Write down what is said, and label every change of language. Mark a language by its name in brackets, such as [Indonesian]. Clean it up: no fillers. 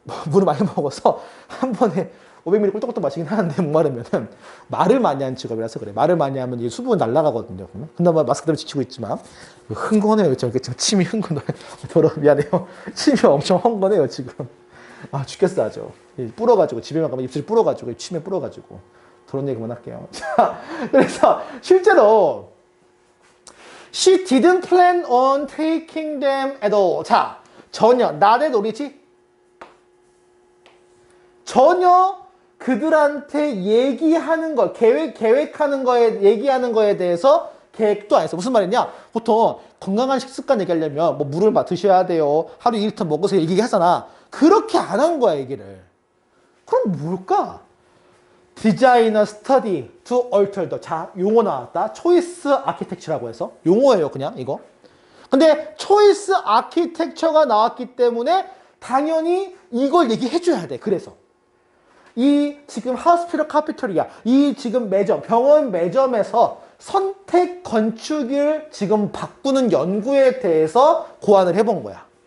[Korean] 물을 많이 먹어서 한 번에 500ml 꿀떡꿀떡 마시긴 하는데 목마르면은 말을 많이 하는 직업이라서 그래. 말을 많이 하면 이 수분 날아가거든요. 그나마 마스크 때문에 지치고 있지만 흥건해요. 지금 침이 흥건해. 더러 미안해요. 침이 엄청 흥건해요 지금. 아 죽겠어 아주. 불어가지고 집에만 가면 입술이 불어가지고 침에 불어가지고 그런 얘기 그만할게요. 자, 그래서 실제로 [English] She didn't plan on taking them at all. [Korean] 자, 전혀 [English] not at all [Korean] 이지. 전혀 그들한테 얘기하는 거, 계획하는 거에, 얘기하는 거에 대해서 계획도 안 했어. 무슨 말이냐? 보통 건강한 식습관 얘기하려면 뭐 물을 드셔야 돼요. 하루 2리터 먹으세요. 얘기하잖아. 그렇게 안 한 거야, 얘기를. 그럼 뭘까? [English] 디자이너 스터디 to alter the. [Korean] 자, 용어 나왔다. 초이스 아키텍처라고 해서. 용어예요, 그냥 이거. 근데 초이스 아키텍처가 나왔기 때문에 당연히 이걸 얘기해줘야 돼. 그래서. 이 지금 하우스피럴 카피토리아, 이 지금 매점, 병원 매점에서 선택 건축을 지금 바꾸는 연구에 대해서 고안을 해본 거야.